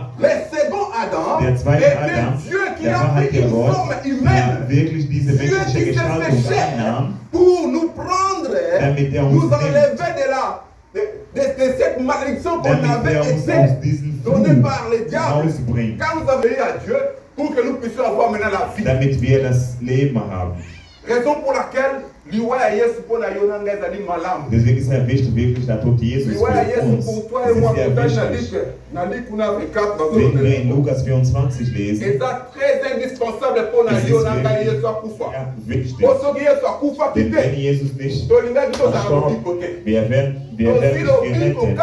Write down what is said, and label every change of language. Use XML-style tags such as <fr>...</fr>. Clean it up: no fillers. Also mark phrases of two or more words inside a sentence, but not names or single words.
<fr>Le second Adam était Dieu qui a pris une forme humaine. Dieu qui s'est fait chair pour nous prendre, nous enlever de cette malédiction qu'on avait été donnée par le diable. Quand nous avons eu à Dieu, pour que nous puissions avoir maintenant la vie.</fr> <de>Damit wir das Leben haben.</de> <fr>Raison pour laquelle</fr> <de>deswegen ist er wichtig, wirklich der Tod Jesus für uns. Das ist sehr wichtig. Wenn wir in Lukas 24 lesen, es ist wichtig, denn wenn Jesus nicht verstorben, wir werden nicht gerettet.</de>